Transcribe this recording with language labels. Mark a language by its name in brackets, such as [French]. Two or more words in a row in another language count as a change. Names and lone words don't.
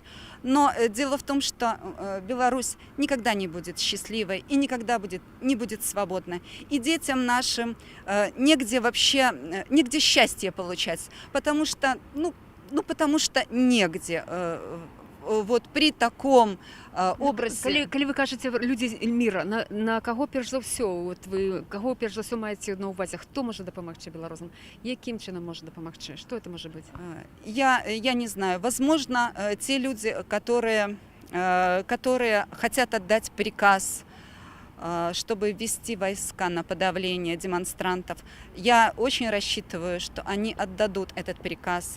[Russian] Но дело в том, что Беларусь никогда не будет счастливой и никогда не будет свободной. И детям нашим негде вообще, негде счастье получать, потому что, потому что негде. Вот при таком образе. [Ukrainian] Коли ви кажете люди міра, на кого перш за все, от ви кого перш за все маєте на увазі? Хто може допомогти білорусам? Яким чином може допомогти? [Russian] Что это может быть? Я не знаю. Возможно, те люди, которые хотят отдать приказ, чтобы ввести войска на подавление демонстрантов. Я очень рассчитываю, что они отдадут этот приказ.